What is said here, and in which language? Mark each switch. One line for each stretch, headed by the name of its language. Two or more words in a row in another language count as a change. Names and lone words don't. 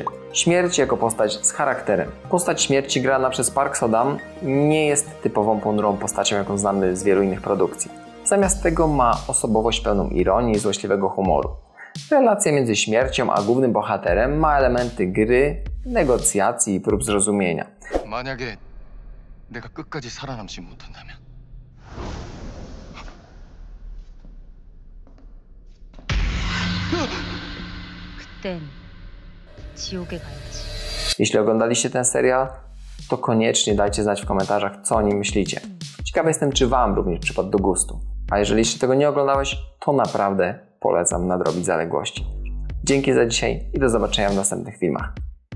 Polish: Śmierć jako postać z charakterem. Postać śmierci grana przez Park Seo-dam nie jest typową ponurą postacią, jaką znamy z wielu innych produkcji. Zamiast tego ma osobowość pełną ironii i złośliwego humoru. Relacja między śmiercią a głównym bohaterem ma elementy gry, negocjacji i prób zrozumienia.
Korean: 만약에 내가 끝까지 살아남지 못한다면 그땐 지옥에 가야지.
Polish: Jeśli oglądaliście ten serial, to koniecznie dajcie znać w komentarzach, co o nim myślicie. Ciekawy jestem, czy Wam również przypadł do gustu. A jeżeli jeszcze tego nie oglądałeś, to naprawdę polecam nadrobić zaległości. Dzięki za dzisiaj i do zobaczenia w następnych filmach.